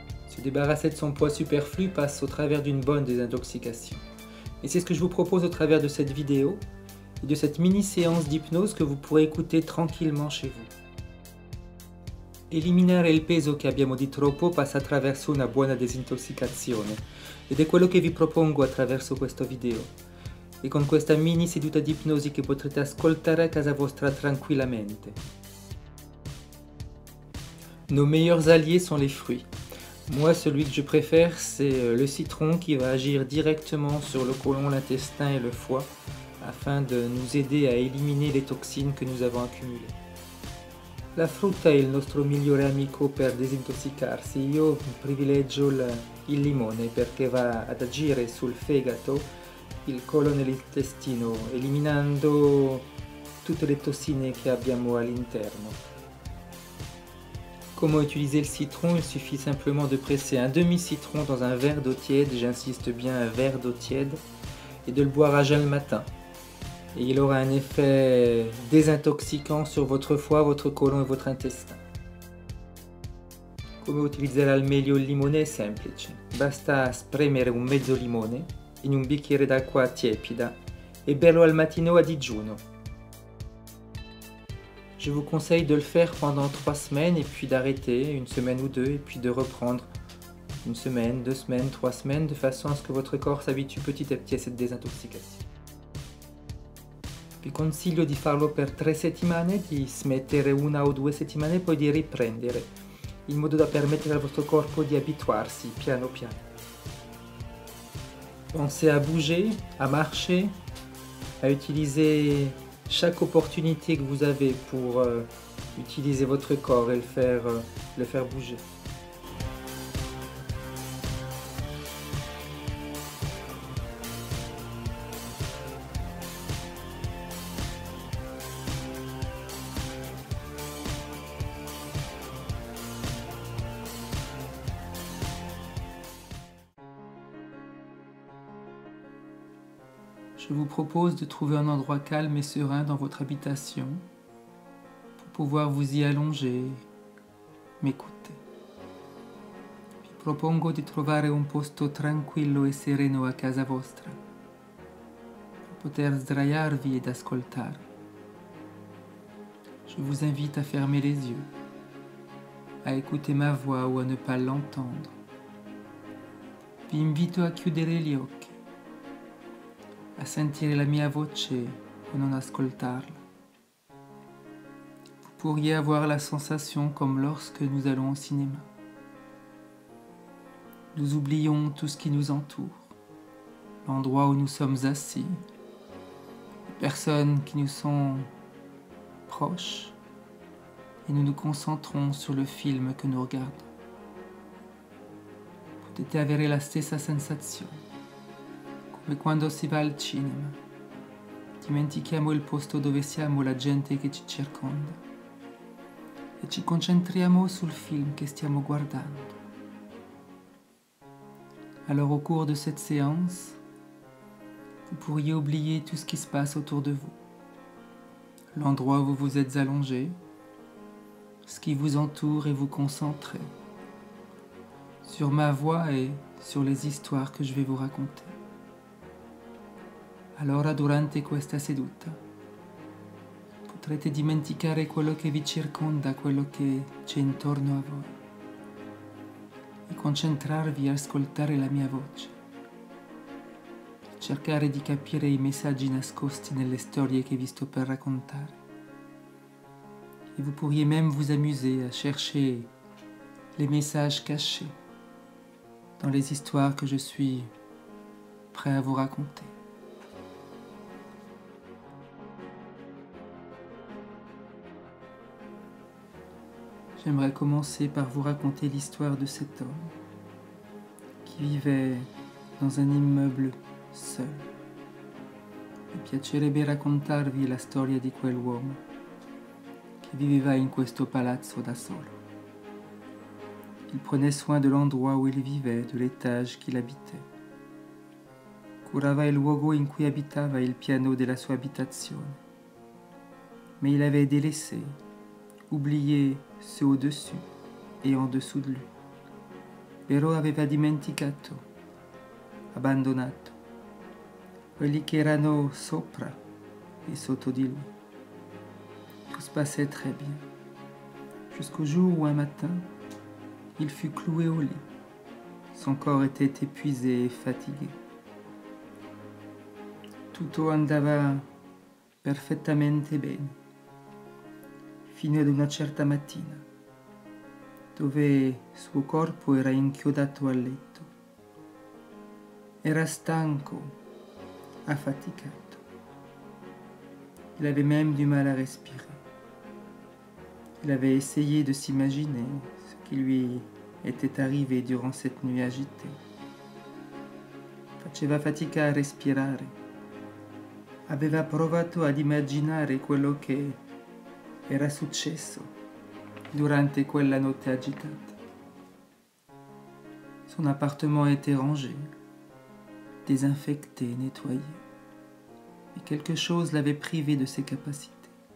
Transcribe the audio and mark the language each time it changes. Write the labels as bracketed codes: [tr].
[fr] Se débarrasser de son poids superflu passe au travers d'une bonne désintoxication. Et c'est ce que je vous propose au travers de cette vidéo et de cette mini-séance d'hypnose que vous pourrez écouter tranquillement chez vous. [it] Eliminare il peso che abbiamo di troppo passa attraverso una buona disintossicazione ed è quello che vi propongo attraverso questo video e con questa mini seduta di ipnosi che potrete ascoltare a casa vostra tranquillamente. [fr] Nos meilleurs alliés sont les fruits. Moi, celui que je préfère, c'est le citron qui va agir directement sur le côlon, l'intestin et le foie afin de nous aider à éliminer les toxines que nous avons accumulées. [it] La frutta è il nostro migliore amico per disintossicarsi. Io privilegio il limone perché va ad agire sul fegato, il colon e l'intestino, eliminando tutte le tossine che abbiamo all'interno. [fr] Comment utiliser le citron? Il suffit simplement de presser un demi-citron dans un verre d'eau tiède, j'insiste bien un verre d'eau tiède, et de le boire à jeun le matin. Et il aura un effet désintoxicant sur votre foie, votre côlon e votre intestin. [it] Come utilizzare al meglio il limone è semplice. Basta spremere un mezzo limone in un bicchiere d'acqua tiepida e berlo al mattino a digiuno. [fr] Je vous conseille de le faire pendant 3 semaines et puis d'arrêter une semaine ou deux et puis de reprendre une semaine, 2 semaines, 3 semaines de façon à ce que votre corps s'habitue petit à petit à cette désintoxication. [it] Vi consiglio di farlo per 3 settimane, di smettere 1 o 2 settimane e poi di riprendere, in modo da permettere al vostro corpo di abituarsi piano piano. [fr] Pensez à bouger, à marcher, à utiliser chaque opportunité que vous avez pour utiliser votre corps et le faire bouger. Je vous propose de trouver un endroit calme et serein dans votre habitation pour pouvoir vous y allonger, m'écouter. [it] Vi propongo di trovare un posto tranquillo e sereno a casa vostra per poter sdraiarvi ed ascoltare. [fr] Je vous invite à fermer les yeux, à écouter ma voix ou à ne pas l'entendre. [it] Vi invito a chiudere gli occhi, a sentire la mia voce o non ascoltarla. [fr] Vous pourriez avoir la sensation comme lorsque nous allons au cinéma. Nous oublions tout ce qui nous entoure, l'endroit où nous sommes assis, les personnes qui nous sont proches, et nous nous concentrons sur le film que nous regardons. [it] Potete avere la stessa sensazione. Come quando si va al cinema, dimentichiamo il posto dove siamo, la gente che ci circonda e ci concentriamo sul film che stiamo guardando. [fr] Alors au cours de cette séance, vous pourriez oublier tout ce qui se passe autour de vous, l'endroit où vous vous êtes allongé, ce qui vous entoure et vous concentrer sur ma voix et sur les histoires que je vais vous raconter. [it] Allora durante questa seduta potrete dimenticare quello che vi circonda, quello che c'è intorno a voi e concentrarvi a ascoltare la mia voce, cercare di capire i messaggi nascosti nelle storie che vi sto per raccontare. [fr] Et vous pourriez même vous amuser à chercher les messages cachés dans les histoires que je suis prêt à vous raconter. J'aimerais commencer par vous raconter l'histoire de cet homme qui vivait dans un immeuble seul. [it] Mi piacerebbe raccontarvi la storia di quell'uomo che viveva in questo palazzo da solo. [fr] Il prenait soin de l'endroit où il vivait, de l'étage qu'il habitait. [it] Curava il luogo in cui abitava e il piano della sua abitazione. [fr] Mais il avait délaissé, oublié ceux au-dessus et en dessous de lui. [it] però aveva dimenticato, abbandonato, quelli che erano sopra et sotto di lui. [fr] Tout se passait très bien, jusqu'au jour où un matin, il fut cloué au lit. Son corps était épuisé et fatigué. [it] Tutto andava perfettamente bene, fino ad una certa mattina, dove suo corpo era inchiodato al letto. Era stanco, affaticato. [fr] Il avait même du mal à respirer. Il avait essayé de s'imaginer ce qui lui était arrivé durant cette nuit agitée. [it] Faceva fatica a respirare. Aveva provato ad immaginare quello che era successo durante quella notte agitata. [fr] Son appartement était rangé, désinfecté, nettoyé. Mais quelque chose l'avait privé de ses capacités.